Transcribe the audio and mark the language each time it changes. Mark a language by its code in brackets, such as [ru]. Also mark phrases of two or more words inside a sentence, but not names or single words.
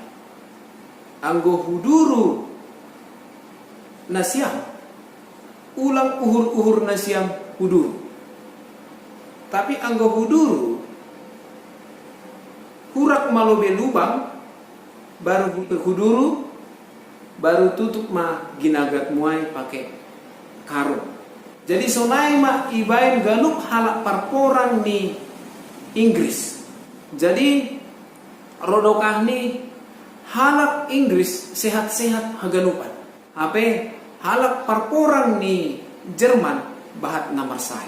[bts] Anggo huduru nasiam ulang uhur-uhur nasiam huduru. Tapi anggo huduru hurak malobe lubang baru huduru baru tutup ma ginagat muai pakai karung. Jadi sonai ma ibain ganup halak parporang ni Inggris. Jadi rodokah ni halak Inggris sehat-sehat haganupan. Ape halak parporang ni Jerman bahat namar sahid.